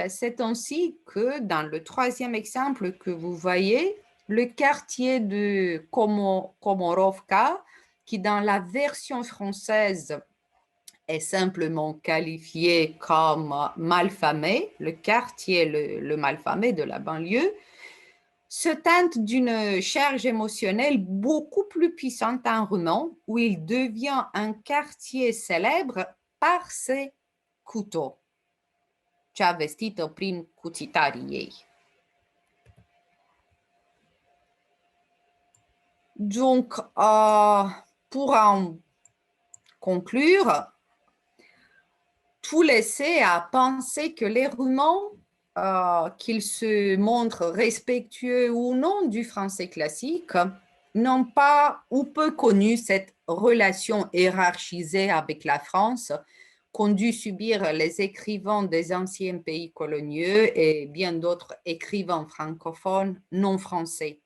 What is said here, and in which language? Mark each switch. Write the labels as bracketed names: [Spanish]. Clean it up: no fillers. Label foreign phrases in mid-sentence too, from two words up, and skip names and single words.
[French] C'est ainsi que dans le troisième exemple que vous voyez, le quartier de Komorovka, qui dans la version française est simplement qualifié comme malfamé, le quartier, le malfamé de la banlieue, se teinte d'une charge émotionnelle beaucoup plus puissante en roumain, où il devient un quartier célèbre par ses couteaux. [Romanian] Cea vestită prin cuțitarii ei. [French] Donc, pour en conclure, tout laissait à penser que les Roumains, qu'ils se montrent respectueux ou non du français classique, n'ont pas ou peu connu cette relation hiérarchisée avec la France qu'ont dû subir les écrivains des anciens pays coloniaux et bien d'autres écrivains francophones non français.